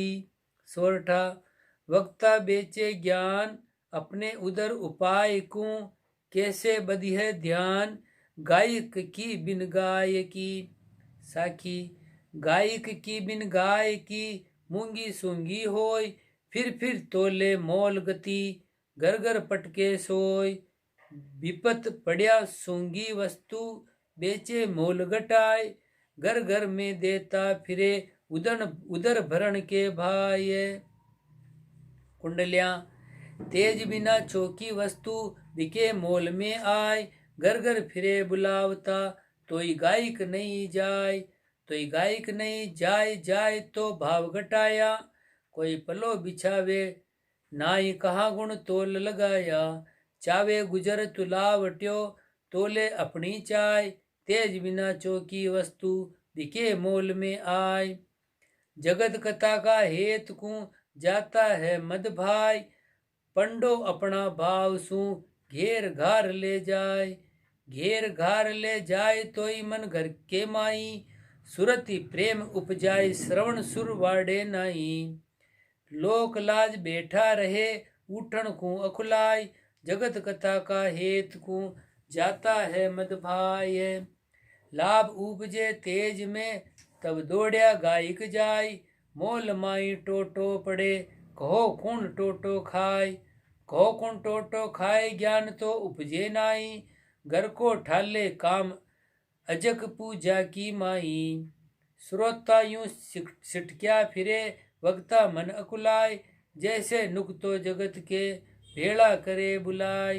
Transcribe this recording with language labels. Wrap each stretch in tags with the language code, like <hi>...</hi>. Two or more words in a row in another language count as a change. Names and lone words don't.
<raj>सोरठा वक्ता बेचे ज्ञान अपने उदर उपाय को, कैसे बधी है ध्यान गायक की बिन गाय की। साखी गायक की बिन गाय की, मूंगी सूंगी होय। फिर तोले मोल गति, घर घर पटके सोय। विपत पड़या सूंगी वस्तु, बेचे मोल घटाए। घर घर में देता फिरे उदर भरण के भाई। कुंडलियां तेज बिना चौकी वस्तु, बिके मोल में आय। घर घर फिरे बुलावता, तोई गायक नहीं जाय। तोई गायक नहीं जाय जाय तो भाव घटाया। कोई पलो बिछावे नाई कहा गुण तोल लगाया। चावे गुजर तुलावट्यो, तोले अपनी चाय। तेज बिना चौकी वस्तु, बिके मोल में आय। जगत कथा का हेत को जाता है मद भाई, पंडो अपना भाव सू घेर घार ले जाय। घेर घार ले जाय तोई मन घर के माई, सुरति प्रेम उपजाय श्रवण सुर वाड़े नाई। लोक लाज बैठा रहे उठन को अखुलाय, जगत कथा का हेत को जाता है मद भाई। लाभ उपजे तेज में तब दौड़या गायक जाय, मोल माई टोटो पड़े कहो कौन टोटो खाय। कहो कौन टोटो खाए ज्ञान तो उपजे नाई, घर को ठाले काम अजक पूजा की माई। श्रोता यूं सिटक्या फिरे वक्ता मन अकुलाय, जैसे नुकतो जगत के भेड़ा करे बुलाय।</raj>